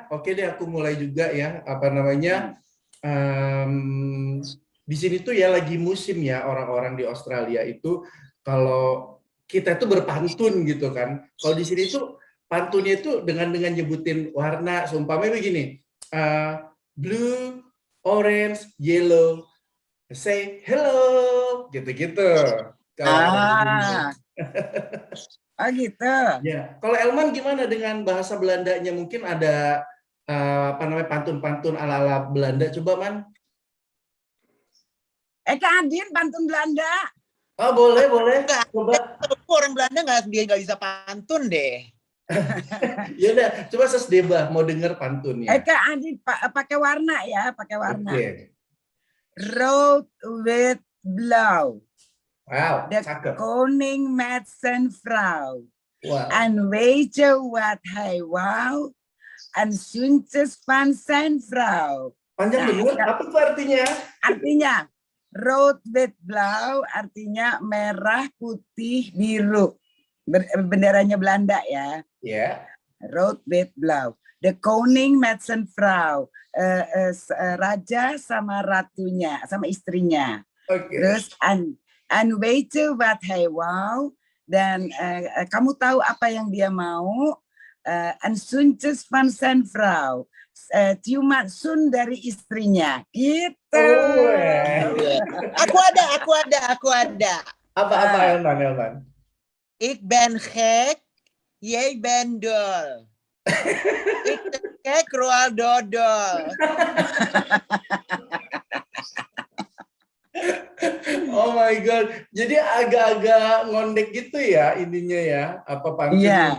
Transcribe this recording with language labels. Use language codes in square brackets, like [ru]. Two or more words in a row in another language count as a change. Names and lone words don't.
[id] Oke deh, aku mulai juga ya. Apa namanya? Di sini tuh ya lagi musim ya, orang-orang di Australia itu kalau kita itu berpantun gitu kan. Kalau di sini tuh pantunnya itu dengan nyebutin warna, seumpamanya begini, [en] blue, orange, yellow, say hello, [id] gitu-gitu. Oh gitu. Ya, kalau Elman gimana dengan bahasa Belandanya? Mungkin ada apa namanya pantun-pantun ala-ala Belanda, coba Man. Kak Adin, pantun Belanda. Oh, boleh. Enggak. Coba. Orang Belanda dia nggak bisa pantun deh. Ya udah, coba Sis Deba mau denger pantunnya. Kak Adin, pakai warna ya, pakai warna. Oke. [nl] Rood, wit, blauw. Wow, De [id] cakep. [nl] koning met zijn vrouw. Wow. En weet je wat hij wou? En zoentjes van zijn vrouw. [id] Panjang Nah, bener, apa tuh artinya? Artinya, [nl] rood, wit, blauw, [id] artinya merah, putih, biru. Benderanya Belanda ya. Ya. [nl] Rood, wit, blauw. De koning met zijn vrouw. [id] Raja sama ratunya, sama istrinya. Oke. Terus, [nl] en weet je wat hij wou? [id] Dan kamu tahu apa yang dia mau? [nl] En zoentjes van zijn vrouw. [id] Ciuman sun dari istrinya. Gitu. Oh, Aku ada. Apa Elman? [nl] Ik ben gek, jij ben dol. Ik ben gek, Roald dodol. [en] Oh my God. [id] Jadi agak-agak ngondek gitu ya ininya ya, apa pantunnya.